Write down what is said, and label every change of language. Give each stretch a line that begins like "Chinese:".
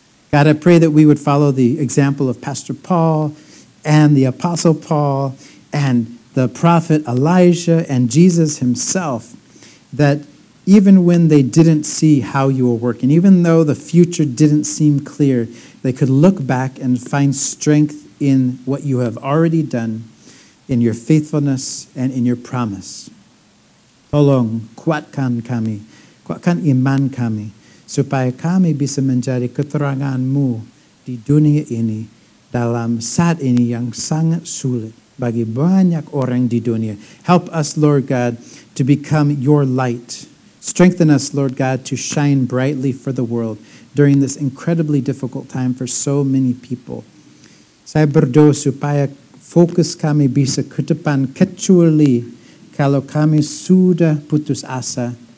English: God, I pray that we would follow the example of Pastor Paul and the Apostle Paul and the prophet Elijah and Jesus himself, that even when they didn't see how you were working, even though the future didn't seem clear, they could look back and find strength in what you have already done, in your faithfulness and in your promise.
Indonesian: Tolong kuatkan kami, kuatkan iman kami, supaya kami bisa menjadi keterangan-Mu di dunia ini dalam saat ini yang sangat sulit bagi banyak orang di dunia.
English: Help us, Lord God, to become your light. Strengthen us, Lord God, to shine brightly for the world during this incredibly difficult time for so many people.
Indonesian: Saya berdoa supaya fokus kami bisa ke depan, kecuali kalau kami sudah putus asa.